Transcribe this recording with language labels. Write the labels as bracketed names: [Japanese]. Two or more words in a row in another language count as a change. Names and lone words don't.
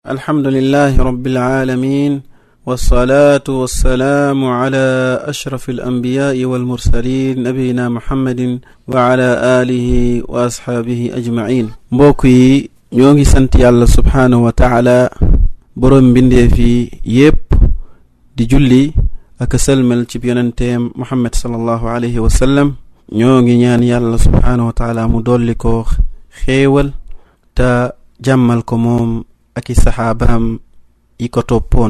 [Arabic] الحمد لله رب العالمين والصلاة والسلام على أشرف الأنبياء والمرسلين نبينا محمد وعلى آله وأصحابه أجمعين. [Wolof] mbokki ñoo ngi sant Yàlla [Arabic] سبحانه وتعالى [Wolof] borom bindee fi yépp di julli ak selmal ci yonenteem Muhammad [Arabic] صلى الله عليه وسلم. [Wolof] ñoo ngi ñaan Yàlla [Arabic] سبحانه وتعالى [Wolof] mu dolli ko xéewal ta jàmmal ko moom ak saxaabaam yi ko toppoon.